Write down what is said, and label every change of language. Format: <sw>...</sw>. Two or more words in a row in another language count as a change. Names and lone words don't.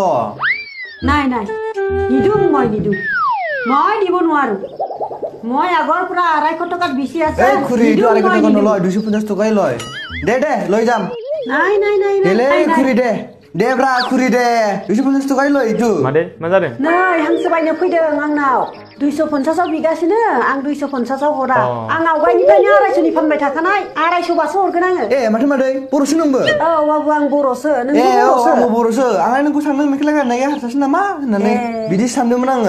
<as>নাই নিদো মই দিব নোৱাৰো মই আগৰ পৰা 250 টকাত বেছি আছে এই খুৰি ইটো 250 টকা নলয় 250 টকাই লয় দে লৈ যাম নাই দেলে খুৰি দে ব্ৰা খুৰি দে 250 টকাই লয় ইটো</as> <brx>मादे मा जादों नै हांसो बायनो फैदों आंनाव 250 बिगासिनो आं 250 हरा आं आवगायनिफ्रायनो 250 नि फानबाय थाखानाय 250 बासो हरगोन आङो माथो मादै बर'सो नोंबो औ बाबु आं बर'सो नोंबो आंबो बर'सो आं नोंखौ सानदों मेखला गाननाया हारसासो नामा होननानै बिदि सानदोंमोन आङो</brx>